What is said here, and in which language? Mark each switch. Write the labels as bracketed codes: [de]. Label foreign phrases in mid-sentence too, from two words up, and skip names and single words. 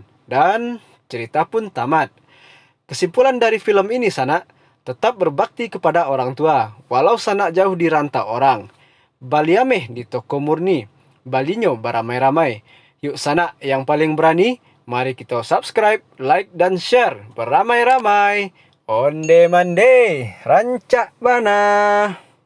[id] Dan cerita pun tamat. Kesimpulan dari film ini Sanak, tetap berbakti kepada orang tua, walau Sanak jauh di rantau orang. [min] Baliameh di toko murni, balinyo beramai-ramai. [id] Yuk Sanak yang paling berani, mari kita subscribe, like, dan share beramai-ramai. [min] Onde mande, rancak bana.